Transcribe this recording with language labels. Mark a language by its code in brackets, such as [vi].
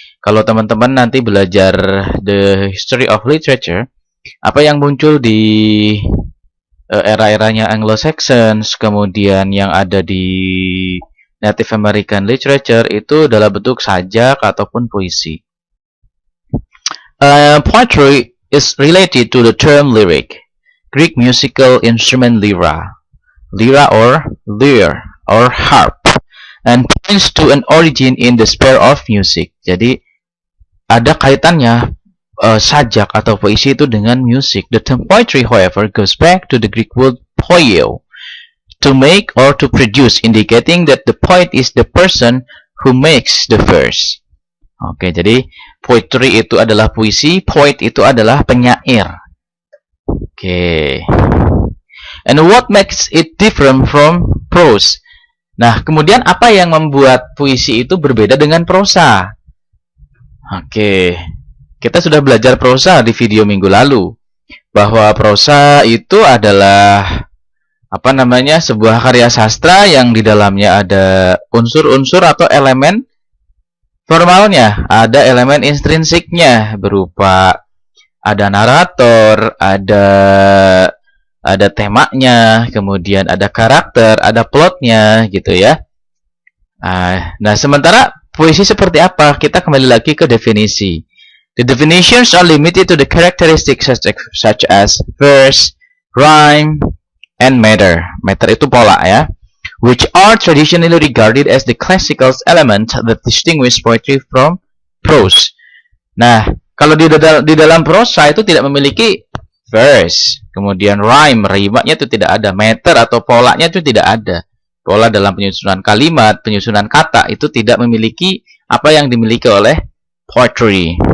[id] Kalau teman-teman nanti belajar [en] the history of literature, [id] apa yang muncul di era-eranya Anglo-Saxons, kemudian yang ada di Native American literature itu dalam bentuk sajak ataupun puisi. [en] Poetry is related to the term lyric, Greek musical instrument lyra or lyre or harp, and points to an origin in the sphere of music. [id] Jadi ada kaitannya sajak atau puisi itu dengan musik. [en] The term poetry, however, goes back to the Greek word poieo, to make or to produce, indicating that the poet is the person who makes the verse. [id] Oke, jadi poetry itu adalah puisi, poet itu adalah penyair. Oke. [en] And what makes it different from prose? [id] Nah, kemudian apa yang membuat puisi itu berbeda dengan prosa? Oke, kita sudah belajar prosa di video minggu lalu, bahwa prosa itu adalah sebuah karya sastra yang di dalamnya ada unsur-unsur atau elemen formalnya, ada elemen intrinsiknya berupa ada narator, ada temanya, kemudian ada karakter, ada plotnya gitu ya. Nah, sementara puisi seperti apa? Kita kembali lagi ke definisi. [en] The definitions are limited to the characteristics such as verse, rhyme, and meter. [id] Meter itu pola ya. [en] Which are traditionally regarded as the classical element that distinguish poetry from prose. [id] Nah, kalau di dalam prosa itu tidak memiliki verse, kemudian rhyme-nya itu tidak ada, meter atau polanya itu tidak ada. Pola dalam penyusunan kalimat, penyusunan kata itu tidak memiliki apa yang dimiliki oleh poetry.